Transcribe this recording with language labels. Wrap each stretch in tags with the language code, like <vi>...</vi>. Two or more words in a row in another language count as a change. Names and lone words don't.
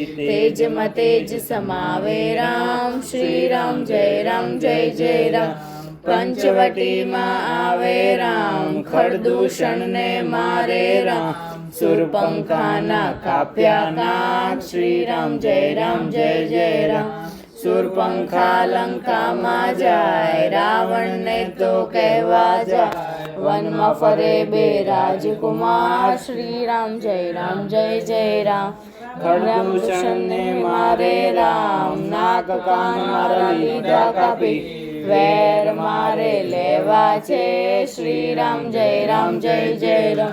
<hi>तेज में तेज समावे राम, श्री राम जय जय राम। पंचवटी में आवे राम, खरदूषण ने मारे राम।</hi> <gu>સુરપંખા ના કાપ્યા નાક, શ્રી રામ જય જય રામ। શૂરપંખા લંકામાં જાય, રાવણને તો કહેવા જાય, વનમાં ફરે બે રાજકુમાર, શ્રી રામ જય રામ. ખડદૂષણને મારે રામ, નાક કાન મારા લીધા કાપી, વેર મારે લેવા છે, શ્રી રામ જય રામ.</gu>